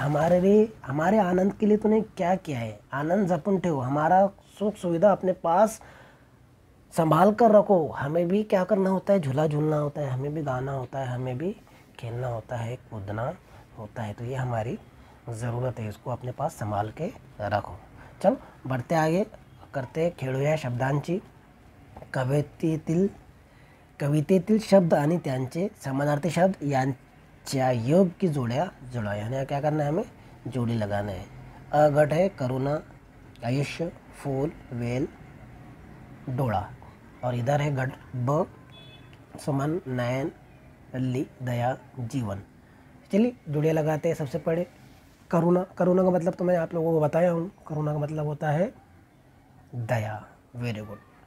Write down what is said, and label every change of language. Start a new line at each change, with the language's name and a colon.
Hindi: हमारे लिए, हमारे आनंद के लिए तूने क्या किया है?
Marathi: आनंद जपून ठेव,
Hindi: हमारा सुख सुविधा अपने पास संभाल कर रखो। हमें भी क्या करना होता है? झूला झूलना होता है, हमें भी गाना होता है, हमें भी खेलना होता है, कूदना होता है। तो ये हमारी ज़रूरत है, इसको अपने पास संभाल के रखो। चल बढ़ते आगे, करते
Marathi: खेळूया शब्दांची। कवितेतील शब्द आणि त्यांचे समानार्थी शब्द यांच्या योग्य जोड्या जुळवा,
Hindi: यानी क्या करना है? हमें जोड़ी लगाना है। अगट है करुणा, आयुष्य, फूल, वेल, डोळा, और इधर है गढ़ ब, सुमन, नयन, अल्ली, दया, जीवन। चलिए जोड़ियाँ लगाते हैं। सबसे पहले करुणा। करुणा का मतलब तो मैं आप लोगों को बताया हूँ, करुणा का मतलब होता है दया, वेरी गुड।